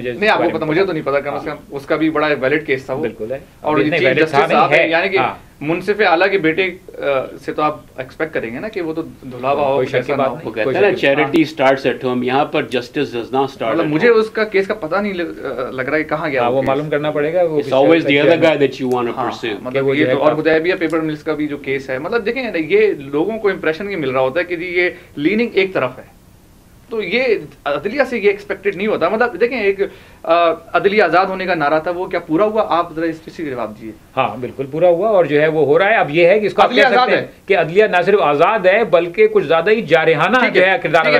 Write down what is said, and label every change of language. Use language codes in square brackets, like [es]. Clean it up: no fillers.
[ur] نہیں آپ کو پتہ, مجھے تو نہیں پتہ. کم از کم اس کا بھی بڑا ویلڈ کیس تھا وہ. بالکل ہے, اور یعنی کہ منصف اعلیٰ کے بیٹے سے تو آپ ایکسپیکٹ کریں گے نا کہ وہ تو دھلا ہوا ہو. وہ کہتے ہیں نا [en] charity starts at home, [ur] یہاں پر [en] Justice does not start. [ur] مطلب مجھے اس کا کیس کا پتہ نہیں لگ رہا ہے کہاں گیا, وہ معلوم کرنا پڑے گا. [en] It's always the other guy that you want to pursue. [ur] مطلب یہ اور حدیبیہ پیپر ملز کا بھی جو کیس ہے, مطلب دیکھیں یہ لوگوں کو امپریشن یہ مل رہا ہوتا ہے کہ جی یہ لیننگ ایک طرف ہے, تو یہ عدلیہ سے یہ ایکسپیکٹڈ نہیں ہوتا. مطلب دیکھیں ایک عدلیہ آزاد ہونے کا نعرہ تھا, وہ کیا پورا ہوا؟ آپ ذرا اس سے جواب دیجیے. ہاں بالکل پورا ہوا, اور جو ہے وہ ہو رہا ہے. اب یہ ہے کہ اس کو عدلیہ آزاد ہے کہ عدلیہ نہ صرف آزاد ہے بلکہ کچھ زیادہ ہی جارحانہ جو ہے کردار.